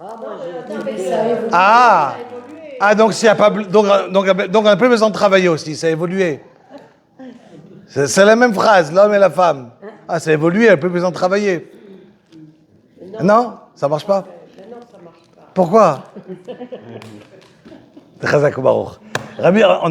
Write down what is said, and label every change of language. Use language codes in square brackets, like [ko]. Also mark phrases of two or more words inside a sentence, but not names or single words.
[fr] Donc s'il y a pas, donc on n'a plus besoin de travailler aussi, ça a évolué. C'est la même phrase, l'homme et la femme. Ça a évolué, elle n'a plus besoin de travailler. Non, ça marche pas. Non, ça marche pas. Pourquoi? [he] חזק ברוך. Rabbi, [fr] on est